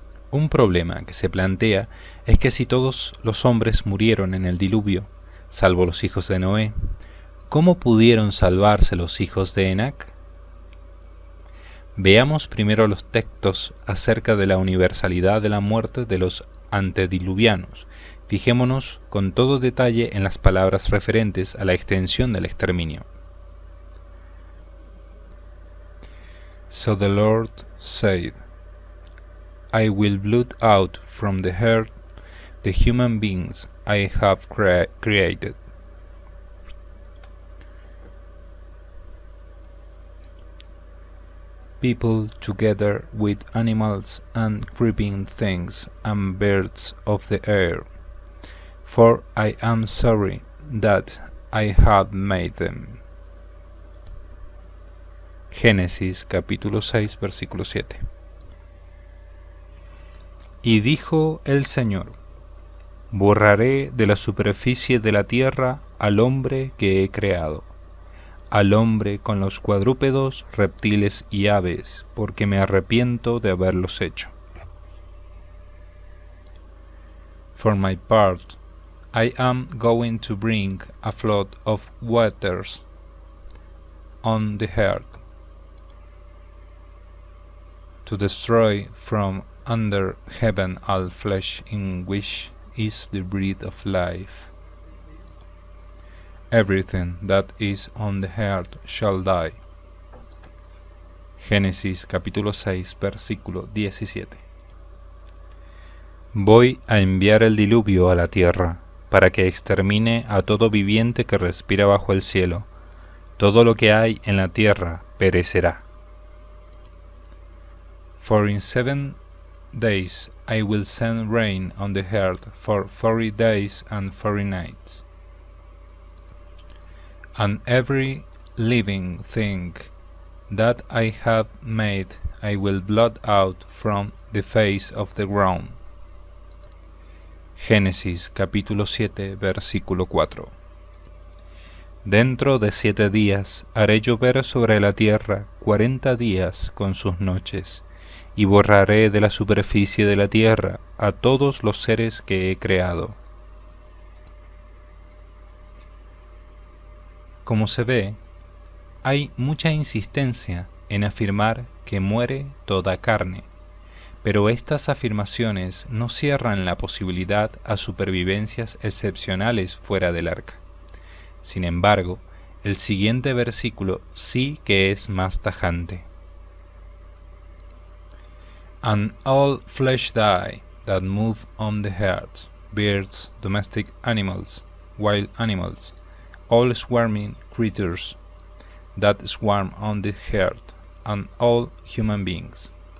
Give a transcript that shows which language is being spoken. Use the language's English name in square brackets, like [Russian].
[Spanish] Un problema que se plantea es que si todos los hombres murieron en el diluvio, salvo los hijos de Noé, ¿cómo pudieron salvarse los hijos de Enoc? Veamos primero los textos acerca de la universalidad de la muerte de los antediluvianos. Fijémonos con todo detalle en las palabras referentes a la extensión del exterminio. [English] So the Lord said, I will blot out from the earth the human beings I have created. People together with animals and creeping things and birds of the air, for I am sorry that I have made them. [Spanish] Génesis capítulo 6 versículo 7. Y dijo el Señor, borraré de la superficie de la tierra al hombre que he creado, al hombre con los cuadrúpedos, reptiles y aves, porque me arrepiento de haberlos hecho. [English] For my part, I am going to bring a flood of waters on the earth, to destroy from under heaven all flesh in which is the breath of life. Everything that is on the earth shall die. [Spanish] Génesis capítulo 6 versículo 17. Voy a enviar el diluvio a la tierra, para que extermine a todo viviente que respira bajo el cielo. Todo lo que hay en la tierra perecerá. [English] For in 7 days I will send rain on the earth for 40 days and 40 nights. And every living thing that I have made I will blot out from the face of the ground. [Spanish] Génesis capítulo 7 versículo 4. Dentro de 7 días haré llover sobre la tierra 40 días con sus noches, y borraré de la superficie de la tierra a todos los seres que he creado. Como se ve, hay mucha insistencia en afirmar que muere toda carne, pero estas afirmaciones no cierran la posibilidad a supervivencias excepcionales fuera del arca. Sin embargo, el siguiente versículo sí que es más tajante. [English] And all flesh die that move on the earth, birds, domestic animals, wild animals, all swarming creatures that swarm on the earth, and all human beings.